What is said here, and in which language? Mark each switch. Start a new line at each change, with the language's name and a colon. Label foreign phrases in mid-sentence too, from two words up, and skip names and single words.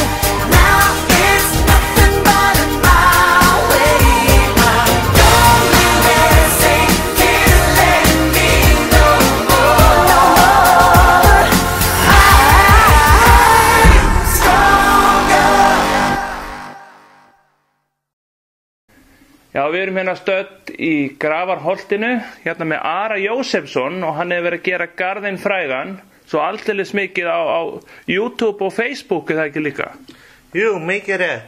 English: Now it's nothing but my way. My loneliness ain't killing me no more. I'm stronger.
Icelandic: Já, við erum hérna stödd í Grafarholtinu, hérna með Ara Jósefsson, og hann hefur verið að gera garðinn frægan, svo aldeilis mikið á YouTube og Facebook, er það ekki líka? Jú, mikið rétt.